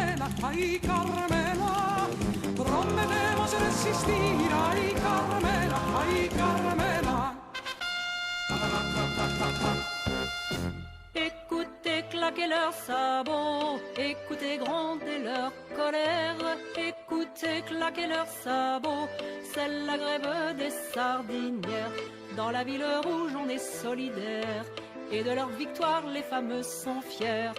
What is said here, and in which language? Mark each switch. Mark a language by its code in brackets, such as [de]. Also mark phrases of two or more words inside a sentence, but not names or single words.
[es] ay Carmela, prometemos resistir, ay Carmela, ay Carmela. [fr] Écoutez claquer leurs sabots, écoutez gronder leur colère, écoutez claquer leurs sabots, c'est la grève des sardinières. Dans la ville rouge on est solidaires, et de leur victoire les fameux sont fiers.